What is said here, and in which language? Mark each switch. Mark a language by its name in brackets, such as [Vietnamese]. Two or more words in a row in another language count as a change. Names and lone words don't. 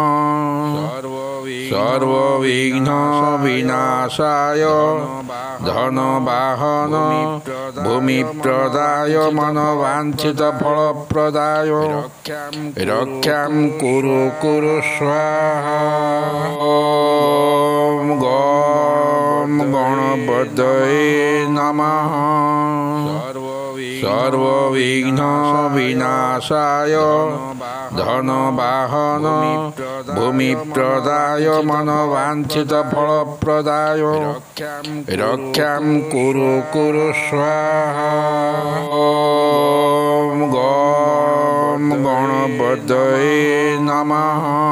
[Sanskrit] সর্ববিঘ্ন বিনাশায় ধন বাহন ভূমি প্রদায় মনোবাঞ্ছিত ফল প্রদায় রক্ষাম কুরু কুরু স্বাহা। ওম গম গণপতয়ে নমঃ। সর্ববিঘ্ন বিনাশায় धनवाहन भूमिप्रदाय मनोवाञ्छितफलप्रदाय रक्षां कुरु कुरु स्वाहा। ॐ गं गणपतये नमः।